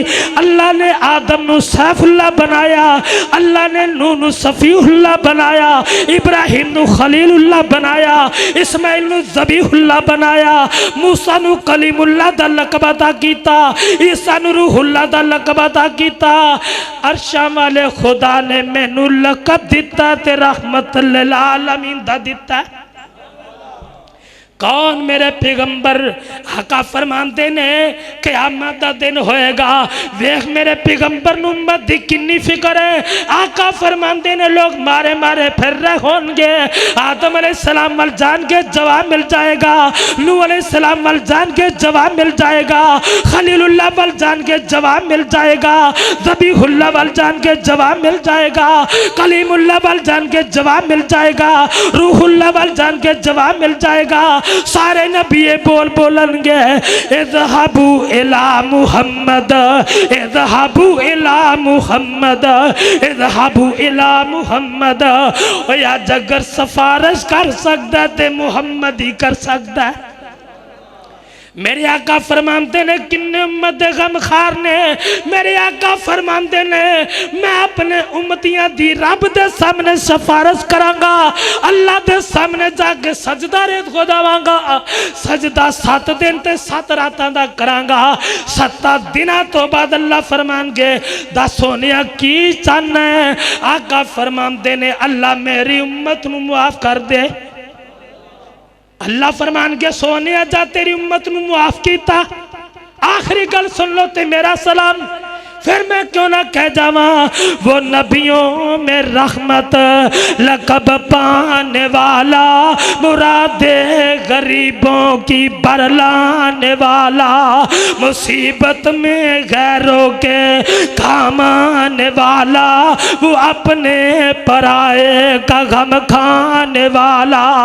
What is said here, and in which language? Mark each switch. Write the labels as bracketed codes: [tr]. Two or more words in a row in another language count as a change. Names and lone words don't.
[pa] اللہ نے آدم نوں سیف اللہ بنایا، اللہ نے نوح نوں صفی اللہ بنایا، ابراہیم نوں خلیل اللہ بنایا، اسماعیل نوں ذبیح اللہ بنایا، موسیٰ نوں کلیم اللہ دا لقب عطا کیتا، عیسیٰ نوں روح اللہ دا لقب عطا کیتا. عرشاں والے خدا نے مینوں لقب دتا تے [ar] رحمة للعالمين [pa] دا دتا. کون میرے پیغمبر آقا فرماتے نے قیامت دا دن ہوئے گا. ویکھ میرے پیغمبر نوں امت دی کنی فکر ہے. آقا فرماتے نے لوگ مارے مارے پھر رہے ہوں گے. آدم علیہ السلام ول جان کے جواب مل جائے گا، نوح علیہ السلام ول جان کے جواب مل جائے گا، خلیل اللہ ول جان کے جواب مل جائے گا، ذبیح اللہ ول جان کے جواب مل جائے گا، کلیم اللہ ول جان کے جواب مل جائے گا، روح اللہ ول جان کے جواب مل جائے گا. سارے نبی بول بولن گے [ar] اذهبوا إلى محمد، اذهبوا إلى محمد، اذهبوا إلى محمد. [pa] یا جگر سفارش کر سکتا تے محمد ہی کر سکتا ہے. میرے آقا فرماتے نے کنے امت غمخوار نے، میرے آقا فرماتے نے میں اپنے امتیاں دی رب دے سامنے سفارش کراں گا، اللہ دے سامنے جاکے سجدہ ریت کو دیواں گا. سجدہ 7 دن تے 7 راتاں دا کراں گا. 7 دناں تو بعد اللہ فرمان گے دس سونیا کی چاہنا ہے. آقا فرماتے نے اللہ میری امت نوں معاف کر دے. اللہ فرمان کے سونے جا تیری امت نوں معاف کیا. آخری گل سن لو تے میرا سلام, [ur] پھر میں کیوں نہ کہہ جاوا وہ نبیوں میں رحمت لقب پانے والا، مرادیں غریبوں کی برلانے والا، مصیبت میں غیروں کے کام آنے والا، وہ اپنے پرائے کا غم کھانے والا,